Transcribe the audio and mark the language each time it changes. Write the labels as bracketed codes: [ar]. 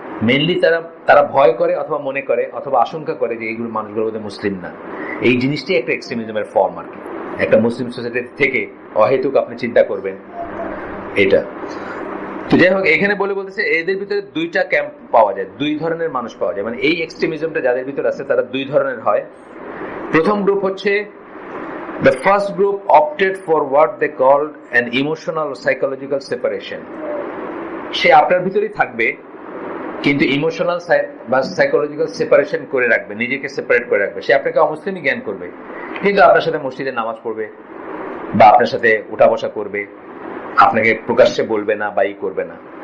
[bn] Mainly তারা ভয় করে অথবা মনে করে অথবা আশঙ্কা করে যে এইগুলো মানুষগুলো বোধহয় মুসলিম না। এই জিনিসটি একটা এক্সট্রিমিজমের ফর্ম আর কি। একটা মুসলিম সোসাইটি থেকে অহেতুক আপনি চিন্তা করবেন এটা। তো যাই হোক, এখানে বলতেছে এদের ভিতরে দুইটা ক্যাম্প পাওয়া যায়, দুই ধরনের মানুষ পাওয়া যায়, মানে এই এক্সট্রিমিজমটা যাদের ভিতরে আছে তারা দুই ধরনের হয়। প্রথম গ্রুপ হচ্ছে [en] the first group opted for what they called an emotional or psychological separation. [bn] সে আপনার ভিতরেই থাকবে কিন্তু ইমোশনাল বা সাইকোলজিক্যাল সেপারেশন করে রাখবে, নিজেকে সেপারেট করে রাখবে। সে আপনাকে অমুসলিমই জ্ঞান করবে কিন্তু আপনার সাথে মসজিদে নামাজ পড়বে বা আপনার সাথে উঠা বসা করবে, আপনাকে প্রকাশ্যে বলবে না বা করবে না।